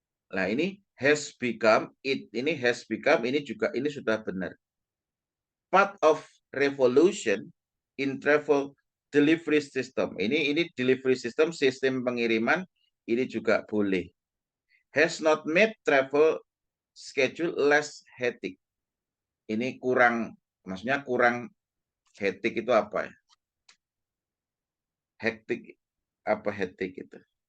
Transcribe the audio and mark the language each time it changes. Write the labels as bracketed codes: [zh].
[id] Nah, ini [en] has become, [id] it ini has become, ini juga ini sudah benar. [en] Part of revolution in travel delivery system. [id] Ini delivery system, sistem pengiriman, ini juga boleh. [en] Has not made travel schedule less hectic. [id] Ini kurang, maksudnya kurang hectic itu apa ya? Hectic, apa hectic itu?